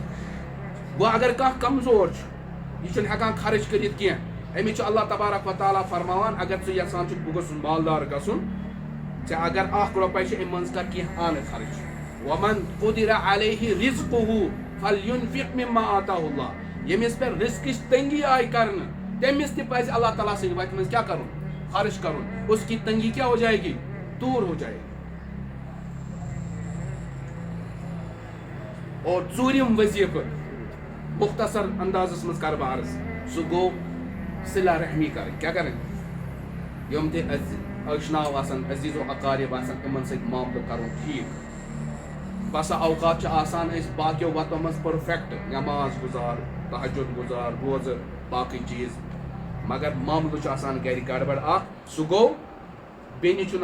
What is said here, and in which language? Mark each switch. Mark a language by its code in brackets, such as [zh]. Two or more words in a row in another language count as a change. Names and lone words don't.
[ks] وۄنۍ اگر کانٛہہ کمزور چھُ، یہِ چھُنہٕ ہٮ۪کان خرٕچ کٔرِتھ کینٛہہ، أمِس چھُ اللہ تبارک و تعالیٰ فرماوان اگر ژٕ یژھان چھُکھ بہٕ گوٚژھُس مالدار گژھُن، ژےٚ اگر 1 رۄپے چھِ اَمہِ منٛز کر کینٛہہ آنہٕ خرٕچ. [ar] ومن قدر علیہ رزقہ فلینفق مما آتاہ اللہ. [ks] ییٚمِس پٮ۪ٹھ رزقٕچ تنگی آیہِ کرنہٕ، تٔمِس تہِ پزِ اللہ تعالیٰ سٕنٛدِ وتہِ منٛز کیٛاہ کرُن؟ خرٕچ کرُن. [ur] اس کی تنگی کیا ہو جائے گی؟ دور ہو جائے گی. [ks] اور ژوٗرِم وظیفہٕ مختصر اندازس منٛز کرٕ بہٕ عرض، سُہ گوٚو صلہ رحمی کرٕنۍ. کیٛاہ کرٕنۍ؟ یِم تہِ ٲشناو آسن، عزیز و اقارب آسن، یِمن سۭتۍ معاملہٕ کرُن ٹھیٖک. بسا اوقات چھِ آسان أسۍ باقیو وتو منٛز پٔرفیکٹ، نٮ۪ماز گُزار، تہجد گُزار، روزٕ، باقٕے چیٖز، مگر معاملہٕ چھُ آسان گرِ گڑبڑ اکھ سُہ گوٚو بیٚنہِ چھُنہٕ